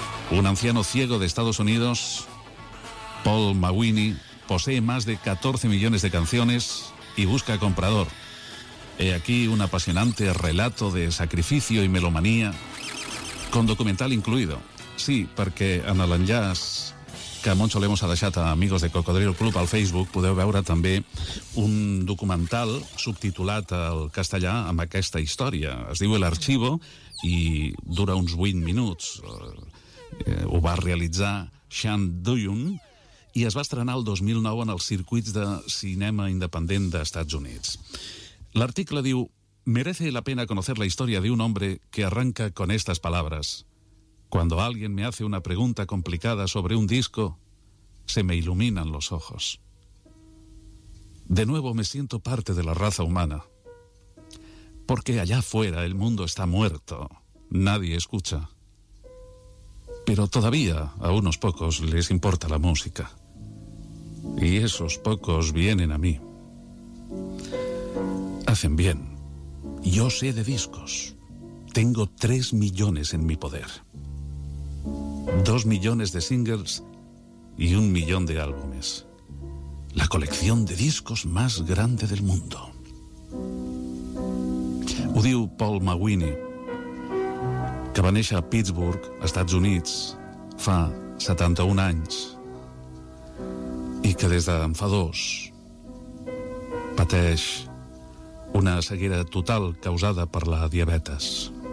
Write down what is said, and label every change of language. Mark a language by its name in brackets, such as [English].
[Spanish] Un anciano ciego de Estados Unidos, Paul Maguini, posee más de 14 millones de canciones y busca comprador. He aquí un apasionante relato de sacrificio y melomanía, con documental incluido. [Catalan] Sí, perquè en l'enllaç que Moncho Lemos ha deixat a Amigos de Cocodrilo Club al Facebook podeu veure també un documental subtitulat al castellà amb aquesta història. Es diu El Archivo i dura uns 8 minuts. Ho va realitzar Sean Duyun i es va estrenar el 2009 en els circuits de cinema independent d'Estats Units. L'article diu: [Spanish] merece la pena conocer la historia de un hombre que arranca con estas palabras. Cuando alguien me hace una pregunta complicada sobre un disco, se me iluminan los ojos. De nuevo me siento parte de la raza humana. Porque allá afuera el mundo está muerto, nadie escucha. Pero todavía a unos pocos les importa la música. Y esos pocos vienen a mí. Hacen bien. Yo sé de discos. Tengo 3 millones en mi poder. 2 millones de singles y 1 millón de álbumes. La colección de discos más grande del mundo. [Catalan] Ho diu Paul Maguini, que va néixer a Pittsburgh, Estats Units, fa 71 anys, i que des d'en fa 2 pateix una ceguera total causada per la diabetes.